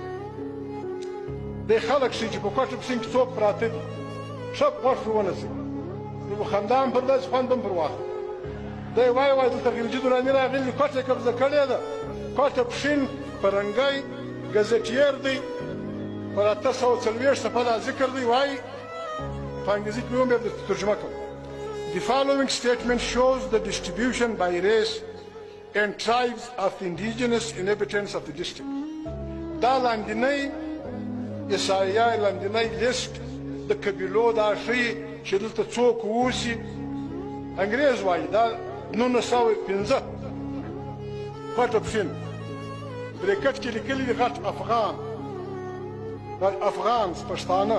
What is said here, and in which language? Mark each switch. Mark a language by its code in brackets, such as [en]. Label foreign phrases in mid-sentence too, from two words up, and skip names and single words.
[ps] دی خلک شي چې په کوټ پښین کې څوک پراته دي ښه غوږ پرې ونیسئ، نو خندا هم پر داسې خوند هم پر واخلي. دی وایي دلته خلجي دراني راغلي کوټ یې قبضه کړې ده. کوټ پښین پرنګی ګزټیر دی، پر 840 صفحه دا ذکر دی. وایي په انګریزي کې هم بیا ترجمه کوم. [en] The following statement shows the distribution by race and tribes of the indigenous inhabitants of the district. [ps] دا لاندینی احصایه، لاندینی لیست د قبیلو دا ښیي چې دلته څوک اوسي. انګریز وایي دا 1915 کوټ پښین بریکټ کې لیکلي دي غټ افغان، افغان پښتانه.